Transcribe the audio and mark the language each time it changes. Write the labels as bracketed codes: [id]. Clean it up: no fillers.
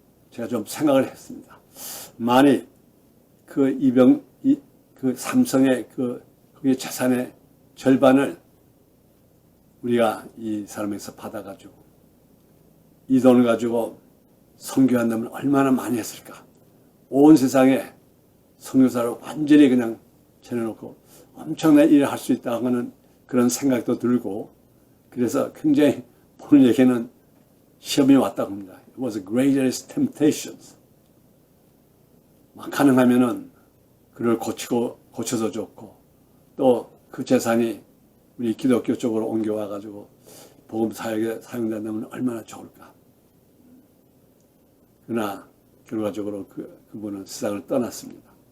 [ko] 제가 좀 생각을 했습니다. 만일 그 삼성의 그의 재산의 절반을 우리가 이 사람에서 받아가지고 이 돈을 가지고 선교한다면 얼마나 많이 했을까? 온 세상에 선교사를 완전히 그냥 차려놓고 엄청난 일을 할 수 있다고 하는 그런 생각도 들고, 그래서 굉장히 본인에게는 시험이 왔다고 합니다. [en] It was the greatest temptations. [ko] 가능하면은 그를 고쳐서 좋고, 또 그 재산이 우리 기독교 쪽으로 옮겨와가지고 복음 사역에 사용된다면 얼마나 좋을까. 그러나 결과적으로 그분은 세상을 떠났습니다.